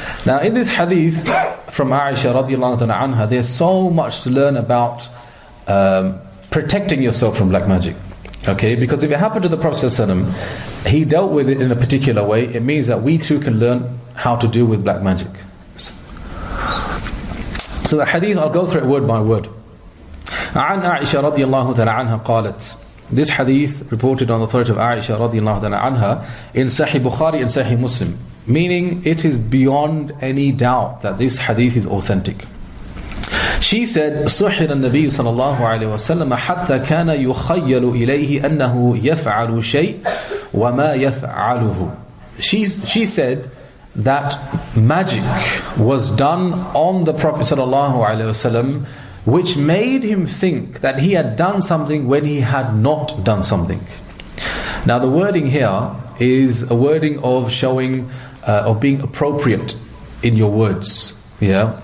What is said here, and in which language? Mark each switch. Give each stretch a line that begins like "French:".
English: Now in this hadith from Aisha radiallahu anha, there's so much to learn about protecting yourself from black magic. Okay, because if it happened to the Prophet ﷺ, he dealt with it in a particular way, it means that we too can learn how to deal with black magic. So the hadith, I'll go through it word by word.
Arabic: عن عائشة رضي الله تعالى عنها قالت.
English: This hadith reported on the authority of Aisha radiallahu anha in Sahih Bukhari and Sahih Muslim, meaning it is beyond any doubt that this hadith is authentic. She said,
Arabic: سُحِرَ النَّبِيُّ صلى الله عليه وسلم حتى كان يخيل إليه أنه يفعل شيء وما يفعله.
English: She said that magic was done on the Prophet sallallahu alaihi wasallam, which made him think that he had done something when he had not done something. Now the wording here is a wording of showing, of being appropriate in your words. Yeah.